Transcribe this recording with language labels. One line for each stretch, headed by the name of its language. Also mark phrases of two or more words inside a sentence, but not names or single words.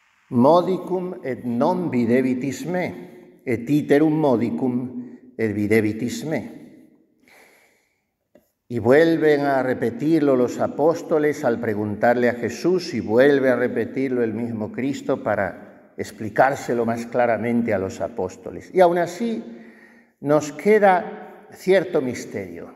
Latin: Modicum et non videbitis me, et iterum modicum et videbitis me.
Spanish: Y vuelven a repetirlo los apóstoles al preguntarle a Jesús, y vuelve a repetirlo el mismo Cristo para explicárselo más claramente a los apóstoles. Y aún así nos queda cierto misterio.